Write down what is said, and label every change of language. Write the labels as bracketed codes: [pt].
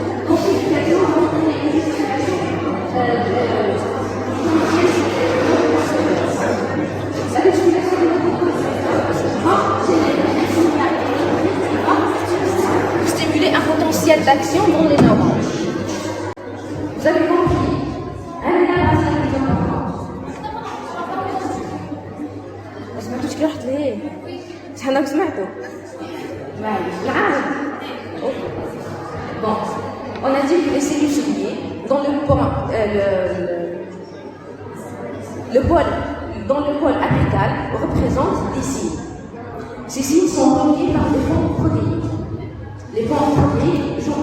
[fr] Amplification va entraîner une stimulation la stimulation des neurotransmetteurs va générer un signal électrique qui va stimuler un potentiel d'action dans les neurones. Vous avez compris? [ar] أنا لا أعرف ما سمعتوش كي رحت ليه؟ شحال راك سمعتو؟ معليش العادي. [fr] Bon, on a dit que les cellules ciblées dans le pôle apical représentent des signes. Ces signes sont reliés par des ponts protéiques. Les ponts protéiques jouent